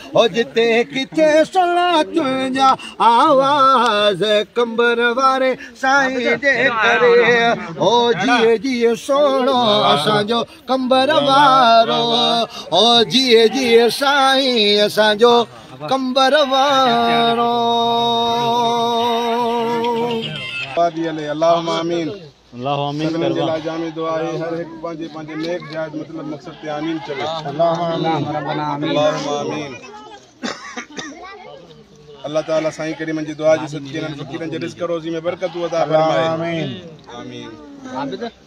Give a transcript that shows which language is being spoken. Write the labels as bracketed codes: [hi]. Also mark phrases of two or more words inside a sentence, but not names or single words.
[sd] او جتي ڪٿي صلاح تنهنجا آواز، ڪمبر واري سائين جي ڪري۔ او جيئي، جيئي سهڻو اسانجو ڪمبر وارو، او جيئي، جيئي سائين اسانجو ڪمبر وارو۔ آبادي هلي، [ar] اللهم آمين۔ اللهم آمين۔ [sd] سڀني جي لاءِ جامع دعا آهي، هر هڪ پنهنجي، پنهنجي نيڪ جائز مطلب مقصد تي آمين چوي۔ [ar] اللهم آمين۔ اللهم آمين۔ [sd] الله تعاليٰ سائين ڪريمن جي دعا جي صدقي انهن فقيرن جي رزق روزي ۾ برڪتون عطا فرمائي۔ آمين۔ آمين۔